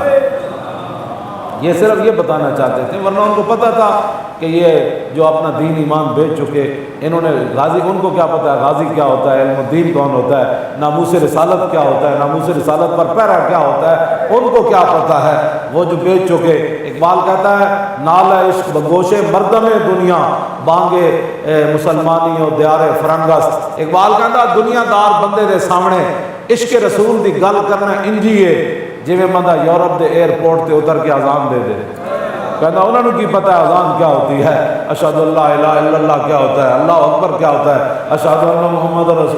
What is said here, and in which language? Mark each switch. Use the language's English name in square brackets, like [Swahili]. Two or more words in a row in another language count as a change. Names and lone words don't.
[Urdu] یہ صرف یہ بتانا چاہتے تھے، ورنہ ان کو پتہ تھا کہ یہ جو اپنا دین ایمان بیچ چکے، انہوں نے غازی، ان کو کیا پتہ ہے غازی کیا ہوتا ہے، علم الدین کون ہوتا ہے، ناموس رسالت کیا ہوتا ہے، ناموس رسالت پر پہرا کیا ہوتا ہے، ان کو کیا پتہ ہے، وہ جو بیچ چکے۔ اقبال کہتا ہے [Persian] نال عشق بگوش مردم دنیا بانگے مسلمانی و دیار فرنگس۔ [Punjabi] اقبال کہتا دنیا دار بندے دے سامنے عشق رسول دی گل کرنا انجی ہے جویں بندہ یورپ دے ایئرپورٹ تے اتر کے اذان دے دے۔ [Urdu] کہتا انہوں نے کی پتہ ہے اذان کیا ہوتی ہے، [Arabic] اشہد اللہ الہ الا اللہ [Urdu] کیا ہوتا ہے، [Arabic] اللہ اکبر [Urdu] کیا ہوتا ہے، [Arabic] اشہد ان محمد رسول۔